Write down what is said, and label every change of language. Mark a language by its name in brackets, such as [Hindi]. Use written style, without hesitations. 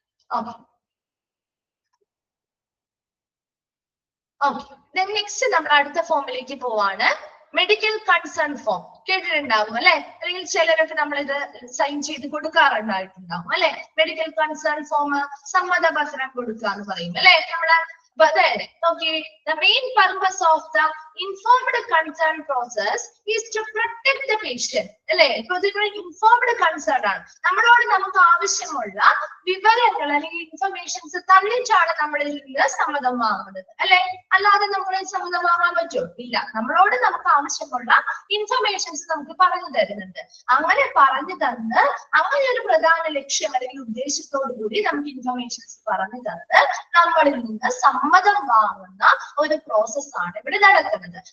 [Malayalam] Okay okay, next നമ്മൾ അടുത്ത ഫോമിലേക്ക് പോവാണ്. മെഡിക്കൽ കൺസേൺ ഫോം കേട്ടിട്ടുണ്ടാവും അല്ലെ? അല്ലെങ്കിൽ ചിലരൊക്കെ നമ്മൾ ഇത് സൈൻ ചെയ്ത് കൊടുക്കാറുണ്ടായിട്ടുണ്ടാവും അല്ലെ? മെഡിക്കൽ കൺസേൺ ഫോം സമ്മതപത്രം കൊടുക്കുക എന്ന് പറയും അല്ലെ? നമ്മള് [English] okay, the main purpose of the informed consent process is to protect the patient. [Malayalam] അല്ലെ? ഇപ്പൊ ഇതൊരു ഇൻഫോംഡ് കൺസേൺ ആണ്. നമ്മളോട് നമുക്ക് ആവശ്യമുള്ള വിവരങ്ങൾ അല്ലെങ്കിൽ ഇൻഫർമേഷൻസ് തന്നിട്ടാണ് നമ്മളിൽ നിന്ന് സമ്മതം വാങ്ങുന്നത് അല്ലെ? അല്ലാതെ നമ്മൾ സമ്മതം വാങ്ങാൻ പറ്റുമോ? ഇല്ല. നമ്മളോട് നമുക്ക് ആവശ്യമുള്ള ഇൻഫർമേഷൻസ് നമുക്ക് പറഞ്ഞു തരുന്നുണ്ട്. അങ്ങനെ പറഞ്ഞു തന്ന് അങ്ങനെ ഒരു പ്രധാന ലക്ഷ്യം അല്ലെങ്കിൽ ഉദ്ദേശത്തോടു കൂടി നമുക്ക് ഇൻഫർമേഷൻസ് പറഞ്ഞു തന്ന് നമ്മളിൽ നിന്ന് സമ്മതം വാങ്ങുന്ന ഒരു പ്രോസസ്സാണ് ഇവിടെ നടക്കുന്നത്.